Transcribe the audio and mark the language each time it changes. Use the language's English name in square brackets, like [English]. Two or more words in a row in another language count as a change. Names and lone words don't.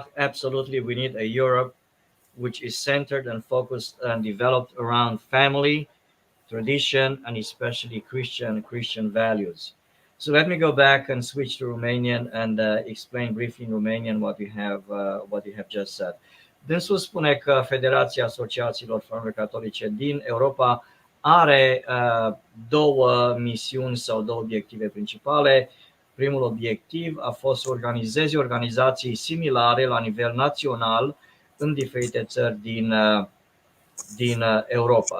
[English] Absolutely, we need a Europe which is centered and focused and developed around family, tradition, and especially Christian values. So let me go back and switch to Romanian and explain briefly in Romanian what you have just said. [Romanian] Dânsul spune că Federația Asociațiilor Familiilor Catolice din Europa are două misiuni sau două obiective principale. Primul obiectiv a fost să organizeze organizații similare la nivel național în diferite țări din Europa.